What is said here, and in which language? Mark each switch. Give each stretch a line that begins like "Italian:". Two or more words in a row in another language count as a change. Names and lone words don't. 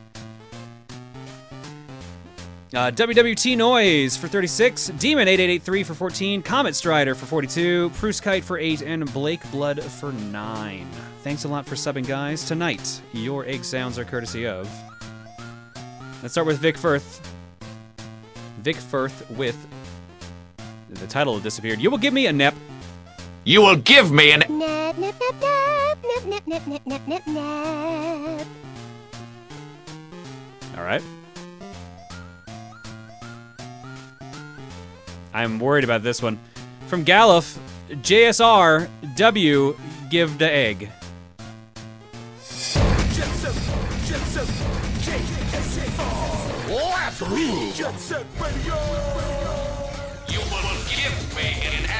English: WWT Noise for 36, Demon 8883 for 14, Comet Strider for 42, Pruskite for 8, and Blake Blood for 9. Thanks a lot for subbing, guys. Tonight, your egg sounds are courtesy of... Let's start with Vic Firth. Vic Firth with... The title disappeared. You will give me a nip. You will give me an... Nap, nap, nap, nap, nap, nap, nap, nap, nap, nap, nap. All right. I'm worried about this one. From Galuf, JSR, W, give the egg. You will give me an act.